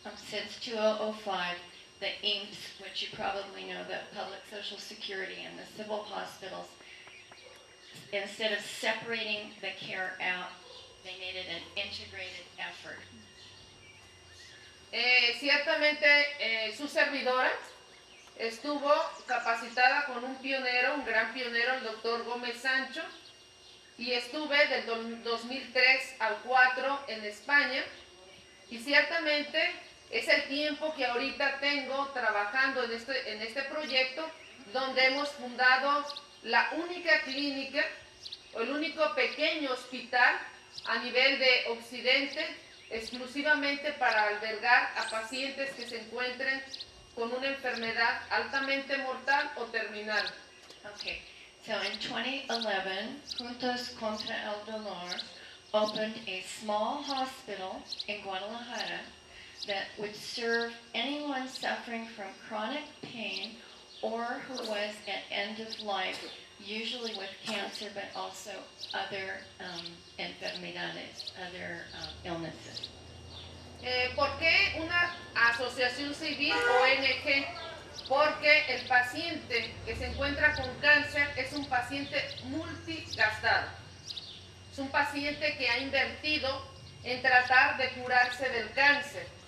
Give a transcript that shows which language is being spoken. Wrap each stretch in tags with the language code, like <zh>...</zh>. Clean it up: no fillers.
<en>Since 2005, the IMSS, which you probably know, the Public Social Security and the civil hospitals, instead of separating the care out, they needed an integrated effort.</en> <es>Ciertamente su servidora estuvo capacitada con un pionero, un gran pionero, el doctor Gómez Sancho, y estuve del 2003 al 4 en España, y ciertamente es el tiempo que ahorita tengo trabajando en este proyecto, donde hemos fundado la única clínica, o el único pequeño hospital a nivel de Occidente, exclusivamente para albergar a pacientes que se encuentren con una enfermedad altamente mortal o terminal.</es> <en>Okay, so in 2011, Juntos contra el Dolor opened a small hospital in Guadalajara that would serve anyone suffering from chronic pain or who was at end of life, usually with cancer, but also other enfermedades, other illnesses.</en> <es>¿Por qué una asociación civil ONG? Porque el paciente que se encuentra con cáncer es un paciente multigastado. Es un paciente que ha invertido en tratar de curarse del cáncer.</es>